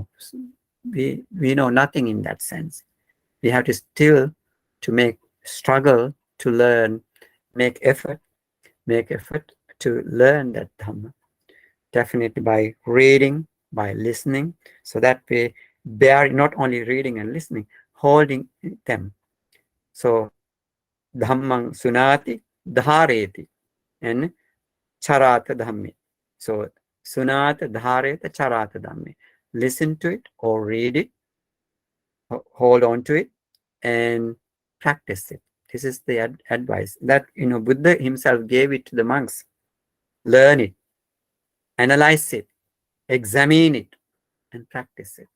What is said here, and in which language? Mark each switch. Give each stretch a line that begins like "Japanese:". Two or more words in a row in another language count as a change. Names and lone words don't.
English: We know nothing in that sense. We have to still to struggle to learn, make effort to learn that Dhamma. Definitely by reading, by listening, so that we bear not only reading and listening, holding them.
Pali: So Dhammang sunati dhareti and charata dhammi. So sunata dhareta charata dhammi.
English: Listen to it or read it, hold on to it, and practice it. This is the advice that Buddha himself gave it to the monks. Learn it, analyze it, examine it, and practice it.